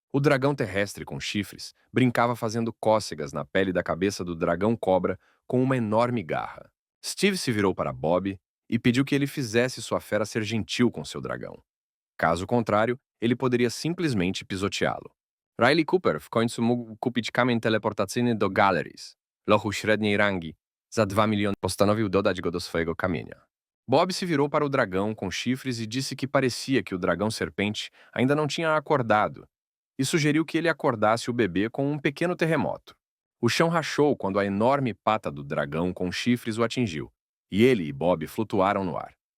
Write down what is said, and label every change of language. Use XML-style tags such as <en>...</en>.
<pt>O dragão terrestre com chifres brincava fazendo cócegas na pele da cabeça do dragão-cobra com uma enorme garra. Steve se virou para Bob e pediu que ele fizesse sua fera ser gentil com seu dragão. Caso contrário, ele poderia simplesmente pisoteá-lo.</pt> <pl>Riley Cooper w końcu mógł kupić kamień teleportacyjny do Galleries, lochu średniej rangi, za 2 miliony. Postanowił dodać go do swojego kamienia.</pl> <pt>Bob se virou para o dragão com chifres e disse que parecia que o dragão serpente ainda não tinha acordado, e sugeriu que ele acordasse o bebê com um pequeno terremoto. O chão rachou quando a enorme pata do dragão com chifres o atingiu, e ele e Bob flutuaram no ar.</pt>